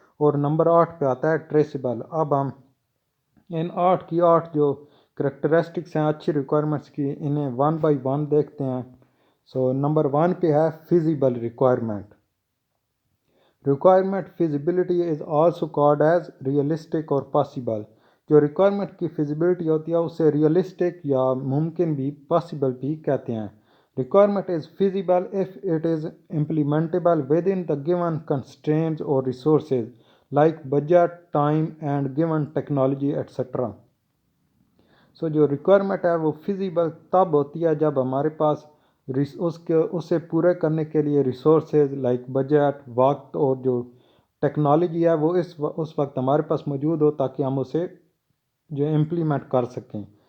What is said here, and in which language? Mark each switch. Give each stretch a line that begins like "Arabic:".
Urdu: اور نمبر 8 پہ آتا ہے ٹریسیبل. اب ہم ان 8 کی 8 جو کریکٹرسٹکس ہیں اچھی ریکوائرمنٹس کی انہیں 1 بائی 1 دیکھتے ہیں. نمبر 1 پہ ہے
English: Feasible requirement. Requirement feasibility is also called as realistic اور possible.
Urdu: جو ریکوائرمنٹ کی فیزیبلٹی ہوتی ہے اسے ریئلسٹک یا ممکن بھی پاسبل بھی کہتے ہیں.
English: Requirement is feasible if it is implementable within the given constraints or resources like budget, time and given technology etc.
Urdu: جو ریکوائرمنٹ ہے وہ فیزیبل تب ہوتی ہے جب ہمارے پاس اسے پورے کرنے کے لیے ریسورسز لائک بجٹ، وقت اور جو ٹیکنالوجی ہے وہ اس وقت ہمارے پاس موجود ہو تاکہ ہم اسے جو امپلیمنٹ کر سکیں.